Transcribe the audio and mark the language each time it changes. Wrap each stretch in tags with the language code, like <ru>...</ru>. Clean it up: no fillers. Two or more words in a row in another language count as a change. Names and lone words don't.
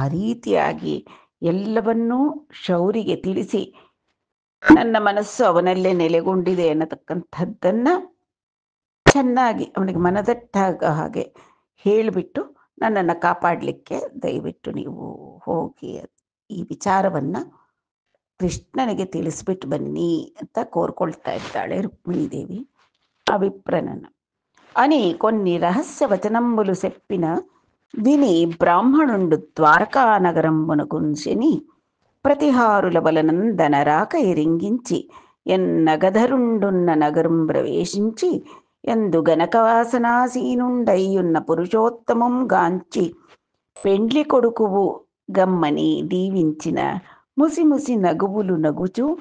<kn>ರೀತಿಯಾಗಿ ಎಲ್ಲವನ್ನೂ ಶೌರಿಗೆ ತಿಳಿಸಿ ನನ್ನ ಮನಸ್ಸು ಅವನಲ್ಲೇ ನೆಲೆಗೊಂಡಿದೆ ಅನ್ನತಕ್ಕಂಥದ್ದನ್ನು ಚೆನ್ನಾಗಿ ಅವನಿಗೆ ಮನದಟ್ಟಾಗ ಹಾಗೆ ಹೇಳಿಬಿಟ್ಟು ನನ್ನನ್ನು ಕಾಪಾಡಲಿಕ್ಕೆ ದಯವಿಟ್ಟು ನೀವು ಹೋಗಿ ಈ ವಿಚಾರವನ್ನು ಕೃಷ್ಣನಿಗೆ ತಿಳಿಸ್ಬಿಟ್ಟು ಬನ್ನಿ ಅಂತ ಕೋರ್ಕೊಳ್ತಾ ಇದ್ದಾಳೆ ರುಕ್ಮಿಣೀದೇವಿ ಆ ವಿಪ್ರನನ್ನು.</kn> <te>అని కొన్ని రహస్య వచనంబులు చెప్పిన విని బ్రాహ్మణుండు ద్వారకా నగరంబునకున్సెని ప్రతిహారుల బలనందన రాక ఎరింగించి ఎన్నగధరుండున్న నగరం ప్రవేశించి ఎందు గనకవాసనాసీనుండయ్యున్న పురుషోత్తమం గాంచి పెండ్లి కొడుకువు గమ్మని దీవించిన ముసిముసి నగువులు నగుచు</te>